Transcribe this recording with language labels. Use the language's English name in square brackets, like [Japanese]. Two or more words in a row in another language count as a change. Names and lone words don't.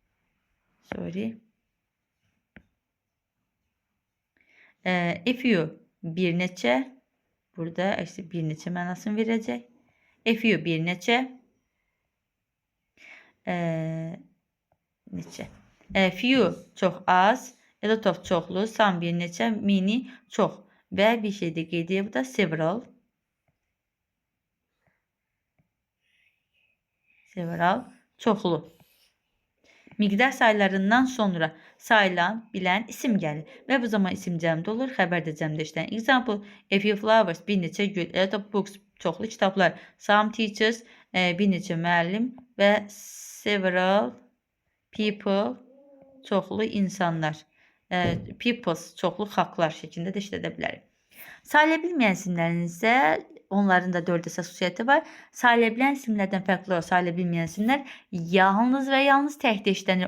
[Azerbaijani] FU bir neçə, burada bir neçə mənasını verəcək. FU bir neçə, neçə. Few çox az, [English] a lot of [Azerbaijani] çoxlu, some bir neçə, many çox. Və bir şey də qeyd edək, bu da several. Several çoxlu. Miqdar sayılarından sonra sayılan, bilən isim gəlir. Və bu zaman isim cəmdə olur, xəbər də cəmdə işlənir. [English] Example, a few flowers, [Azerbaijani] bir neçə gül, [English] a lot of books, [Azerbaijani] çoxlu kitablar, [English] some teachers, [Azerbaijani] bir neçə müəllim və [English] several people, [Azerbaijani] çoxlu insanlar, peoples, çoxlu xalqlar şəklində də işlədə bilərik. Sayıla bilməyən isimlərin isə onların da 4 əsas xüsusiyyəti var. Sayıla bilən isimlərdən fərqli olaraq sayıla bilməyən isimlər yalnız və yalnız təkdə işlənir.